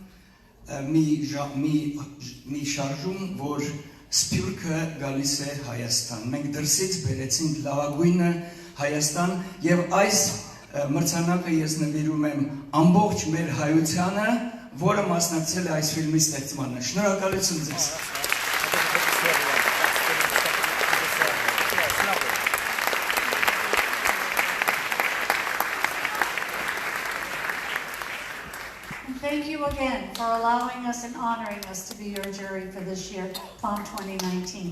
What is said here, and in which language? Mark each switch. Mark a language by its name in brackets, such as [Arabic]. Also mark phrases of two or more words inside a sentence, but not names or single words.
[Armenian] մի շարժում, որ սփյուռքը գալիս է Հայաստան։ Մենք դրսից բերեցինք լավագույնը Հայաստան եւ այս մրցանակը ես նվիրում եմ ամբողջ մեր հայությանը, որը մասնակցել է այս ֆիլմի ստեղծմանը։ Շնորհակալություն ձեզ։ [English] Thank you again for allowing us and honoring us to be your jury for this year, POM 2019.